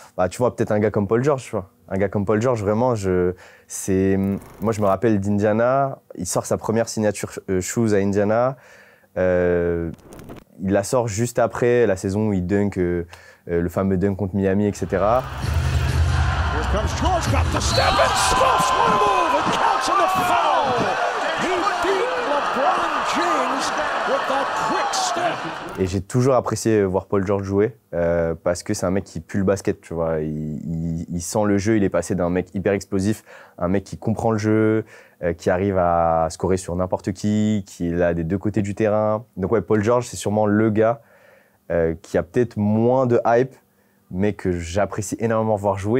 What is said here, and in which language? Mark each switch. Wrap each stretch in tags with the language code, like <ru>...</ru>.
<fr>Tu vois, peut-être un gars comme Paul George, tu vois. Un gars comme Paul George, vraiment, moi, je me rappelle d'Indiana. Il sort sa première signature shoes à Indiana. Il la sort juste après la saison où il dunk, le fameux dunk contre Miami, etc.</fr> <en>Here comes George, got the step and stops one move and counts on the foul. He beat LeBron James with that quick step.</en> <fr>Et j'ai toujours apprécié voir Paul George jouer parce que c'est un mec qui pue le basket, tu vois. Il sent le jeu, il est passé d'un mec hyper explosif à un mec qui comprend le jeu, qui arrive à scorer sur n'importe qui est là des deux côtés du terrain. Donc ouais, Paul George, c'est sûrement le gars qui a peut-être moins de hype, mais que j'apprécie énormément voir jouer.</fr>